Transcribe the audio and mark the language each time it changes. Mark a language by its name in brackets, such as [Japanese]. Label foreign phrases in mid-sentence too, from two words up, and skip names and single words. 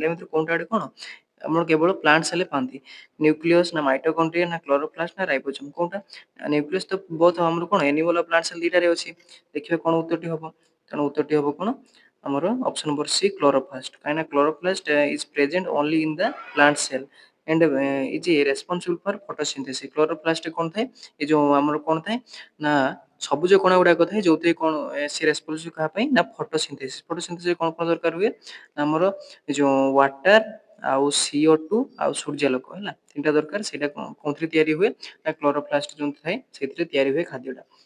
[Odia] ଏମିତି କୋଉଟା ଆଡ଼େ କ'ଣ ଆମର କେବଳ [English] plant cell [Odia] ପାଆନ୍ତି, ନ୍ୟୁକ୍ଲିୟସ୍ ନା ମାଇଟୋକଣ୍ଡ୍ରିଆ ନା କ୍ଲୋରୋପ୍ଲାଷ୍ଟ ନା ରାଇବୋଜୋମ୍। କୋଉଟା ନ୍ୟୁକ୍ଲିୟସ୍ ତ ବୋଥ ଆମର କ'ଣ ଆନିମଲ୍ ଆଉ [English] plant cell [Odia] ଦିଟାରେ ଅଛି। ଦେଖିବା କ'ଣ ଉତ୍ତରଟି ହବ। ତେଣୁ ଉତ୍ତରଟି ହବ କ'ଣ ଆମର [English] option number C chloroplast. କାହିଁକିନା chloroplast is present only in the plant cell and is responsible for photosynthesis। [Odia] କ୍ଲୋରୋପ୍ଲାଷ୍ଟ କ'ଣ ଥାଏ, ଏ ଯେଉଁ ଆମର କ'ଣ ଥାଏ ନା ସବୁଜ କଣା ଗୁଡ଼ାକ ଥାଏ, ଯେଉଁଥିରେ କ'ଣ ସେ ରେସ୍ପନ୍ସିବଲ୍ କାହା ପାଇଁ ନା ଫଟୋସିନ୍ଥେସିସ୍। ଫଟୋସିନ୍ଥେସିସ୍ କ'ଣ କ'ଣ ଦରକାର ହୁଏ ନା ଆମର ଏ ଯେଉଁ ୱାଟର ଆଉ CO2 ଆଉ ସୂର୍ଯ୍ୟାଲୋକ ହେଲା, ତିନିଟା ଦରକାର। ସେଇଟା କୋଉଥିରେ ତିଆରି ହୁଏ ନା କ୍ଲୋରୋପ୍ଲାଷ୍ଟ ଯେଉଁ ଥାଏ ସେଥିରେ ତିଆରି ହୁଏ ଖାଦ୍ୟଟା।